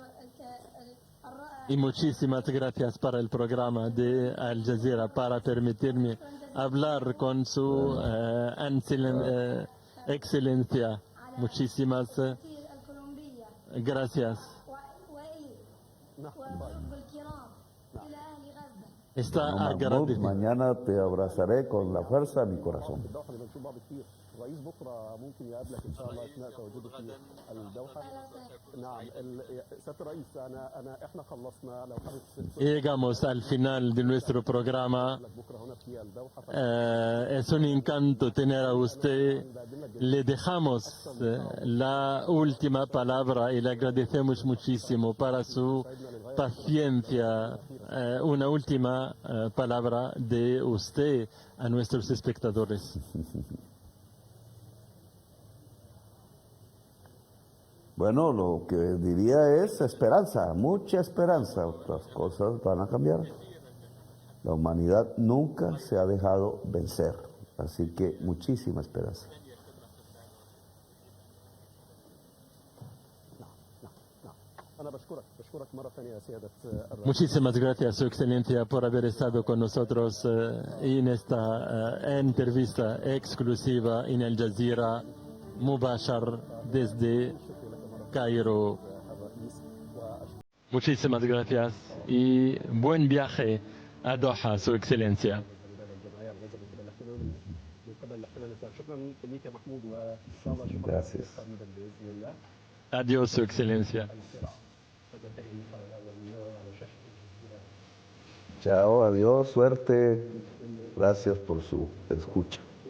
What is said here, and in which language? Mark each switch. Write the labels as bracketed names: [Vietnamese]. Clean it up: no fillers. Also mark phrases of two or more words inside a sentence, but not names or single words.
[Spanish] Y muchísimas gracias para el programa de Al Jazeera, para permitirme hablar con su excelencia. Muchísimas gracias. Está agradecido. Mañana te abrazaré con la fuerza de mi corazón. [Arabic] الرئيس بكره ممكن يقابلك ان شاء الله اثناء تواجده في الدوحه. نعم سياده الرئيس احنا خلصنا لو حضرتك [Spanish] Llegamos al final de nuestro programa. Es un encanto tener a usted. Le dejamos la última palabra y le agradecemos muchísimo para su paciencia. Una última última palabra de usted a nuestros espectadores. Bueno, lo que diría es esperanza, mucha esperanza. Las cosas van a cambiar. La humanidad nunca se ha dejado vencer, así que muchísima esperanza. [Arabic] أنا بشكرك مرة ثانية يا سيادة الرئيس. [Spanish] Muchísimas gracias, Su Excelencia, por haber estado con nosotros en esta entrevista exclusiva en Al Jazeera, Mubashar, desde Cairo. Muchísimas gracias y buen viaje a Doha, Su Excelencia. [Arabic] شكرا لك يا محمود وان شاء الله اشوفك [Spanish] Gracias. [Arabic] قريبا باذن الله. [Spanish] Adiós, Su Excelencia. Chao, adiós, suerte. Gracias por su escucha.